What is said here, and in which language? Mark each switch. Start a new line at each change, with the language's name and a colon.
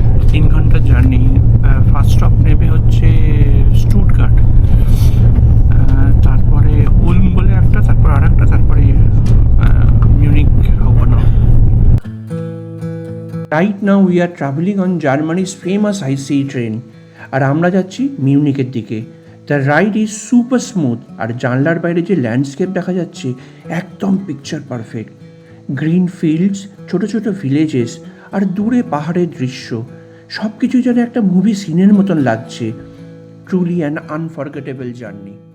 Bangla: 3 ঘন্টার journey. First stop নেবে হচ্ছে স্টুটগার্ট, তারপরে উলম বলে একটা, তারপর আর একটা, তারপরে Munich হাউপনা।
English: Right now we are traveling on Germany's famous high-sea train,
Bangla: আর আমরা যাচ্ছি মিউনিকের দিকে।
English: the ride is super smooth,
Bangla: আর জানলার বাইরে যে ল্যান্ডস্কেপ দেখা যাচ্ছে একদম
English: Picture perfect. Green fields,
Bangla: ছোট ছোট ভিলেজেস, আর দূরে পাহাড়ের দৃশ্য, সব কিছু যেন একটা মুভি সিনের মতন লাগছে।
English: Truly an unforgettable journey.